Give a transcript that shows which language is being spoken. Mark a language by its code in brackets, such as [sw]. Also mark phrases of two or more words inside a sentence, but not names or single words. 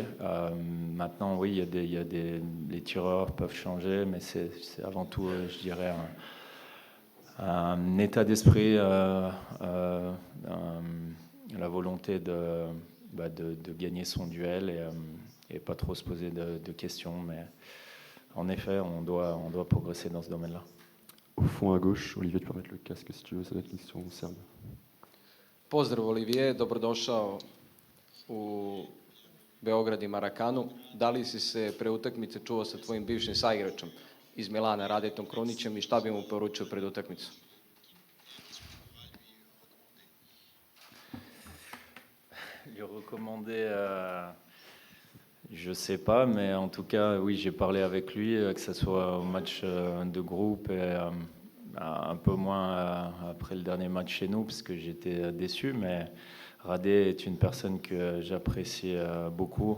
[fr] Maintenant, oui, les tireurs peuvent changer, mais c'est avant tout, je dirais, un état d'esprit, la volonté de gagner son duel et pas trop se poser de questions. Mais en effet, on doit progresser dans ce domaine-là. Au fond à gauche, Olivier, tu peux mettre le casque si tu veux, ça va être une question serbe. [sr] Pozdrav Olivier, dobrodošao u Beograd i Marakanu. Da li si se pre utakmice čuo sa tvojim bivšim saigračem iz Milana, Radetom Krunićem, i šta bi mu poručio pred utakmicu? [fr] Lui recommander, je sais pas, mais en tout cas, oui, j'ai parlé avec lui, que ce soit au match de groupe et un peu moins après le dernier match chez nous, parce que j'étais déçu, mais Radé est une personne que j'apprécie beaucoup.